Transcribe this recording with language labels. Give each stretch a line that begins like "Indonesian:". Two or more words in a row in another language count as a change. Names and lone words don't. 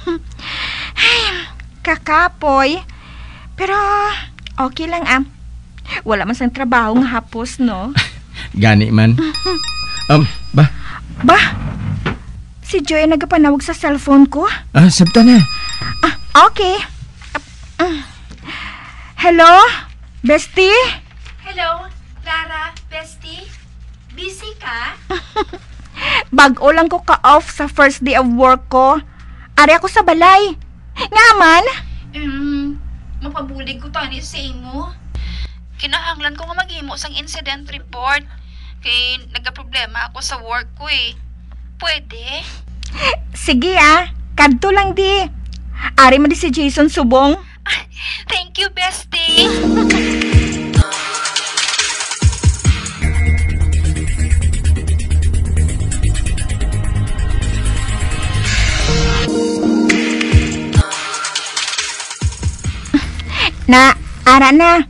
Hiligaynon: Kakapoy. Pero okay lang Wala man sang trabaho nga hapos, no? Gani man. Ba? Ba? Si Joy ay nagapanawag sa cellphone ko. Sabta na. Okay. Hello? Bestie? Hello, Clara, bestie. Busy ka? Bag-o lang ko ka-off sa
English: first day of work
Hiligaynon: ko. Ari ako sa balay. Nga man? Mapabulig ko tani sa imo. Kinahanglan ko nga maghimo sang incident report. Kay nagka-problema ako sa work ko eh. Pwede? Sige kadto lang di. Ari man di si Jason subong.
English: Thank you, bestie.
Hiligaynon: Ara na.